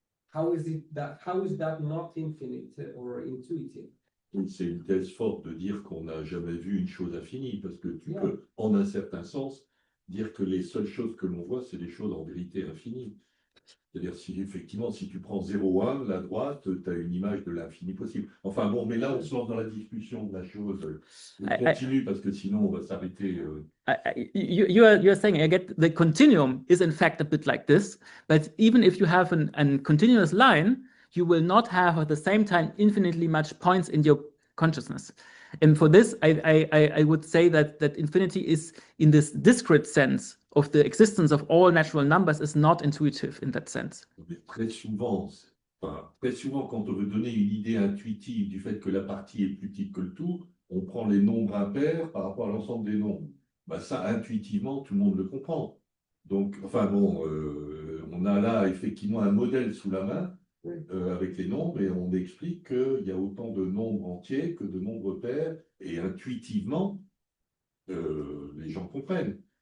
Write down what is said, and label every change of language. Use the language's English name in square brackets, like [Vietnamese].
[English] How is that not infinite or intuitive? [French] C'est une thèse forte de dire qu'on n'a jamais vu une chose infinie, parce que tu peux, en un certain sens, dire que les seules choses que l'on voit, c'est des choses en vérité infinies. C'est-à-dire, si effectivement, si tu prends 0, 1, la droite, tu as une image de l'infini possible. Enfin bon, mais là, on se lance dans la discussion de la chose. On continue parce que sinon, on va s'arrêter. [English] You're saying, I get the continuum is in fact a bit like this, but even if you have a continuous line, you will not have at the same time infinitely much points in your consciousness. And for this, I would say that infinity is, in this discrete sense of the existence of all natural numbers, is not intuitive in that sense. [French] Très souvent, quand on veut donner une idée intuitive du fait que la partie est plus petite que le tout, on prend les nombres impairs par rapport à l'ensemble des nombres. Bah, ça, intuitivement, tout le monde le comprend. Donc, enfin bon, on a là effectivement un modèle sous la main avec les nombres et on explique qu'il y a autant de nombres entiers que de nombres pairs et intuitivement, les gens comprennent.